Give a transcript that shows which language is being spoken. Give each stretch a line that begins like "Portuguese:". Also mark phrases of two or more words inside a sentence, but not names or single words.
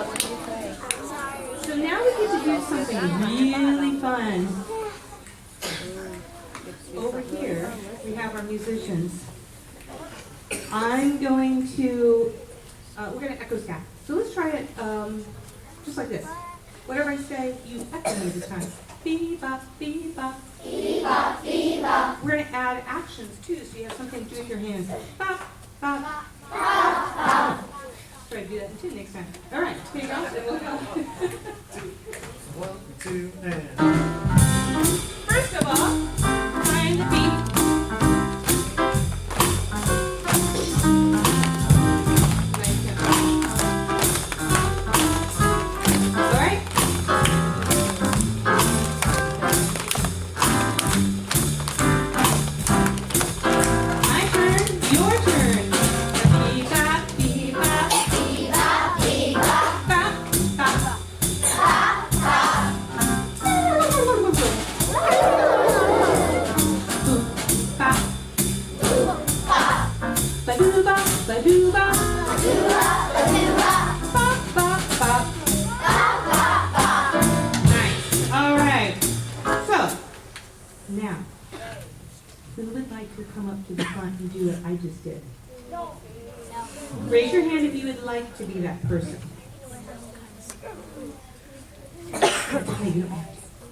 English: So now we get to do something really fun. Over here, we have our musicians. I'm going to, we're going to echo scat. So let's try it just like this. Whatever I say, you echo me this time. Bee-bop, bee-bop. Bee-bop, bee-bop. We're going to add actions too, so you have something to do with your hands. Bop, bop. Bop, bop. Try to do that too next time. All right, here you go. And we'll go. 1, 2, and. First of all, find the beat. Nice job. All right. My turn, your turn. Bee-bop, bee-bop. Bee-bop, bee-bop. Bop, bop. Ba-doo-ba, ba-doo-ba. Ba-doo-bop, ba-doo-bop. Bop, bop, bop. Bop, bop, bop. Nice. All right. So, now, who would like to come up to the front and do what I just did? Raise your hand if you would like to be that person. Okay, you don't have to.